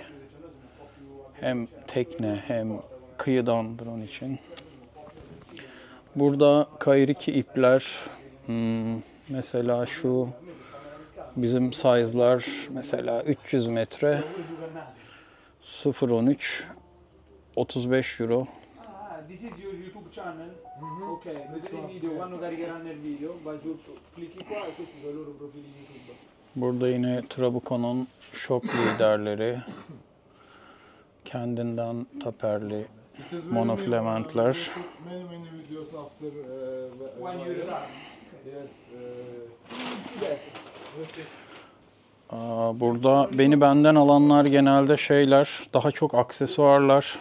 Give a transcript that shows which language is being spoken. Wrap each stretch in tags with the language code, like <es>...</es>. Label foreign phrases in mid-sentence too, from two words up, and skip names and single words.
<tr>Hem tekne hem kıyıdan drone için. Burada Kairiki ipler. Mesela şu bizim size'lar mesela 300 metre 0.13 35 euro.</tr> <en>This is your YouTube channel.</en> <it>Ok, vedete il video, quando caricheranno il video, vai su, clicchi qua e questi sono i loro profili YouTube.</it> <tr>Burada yine Trabuco'nun şok liderleri, kendinden taperli monofilamentler. Burada beni benden alanlar genelde şeyler, daha çok aksesuarlar.</tr>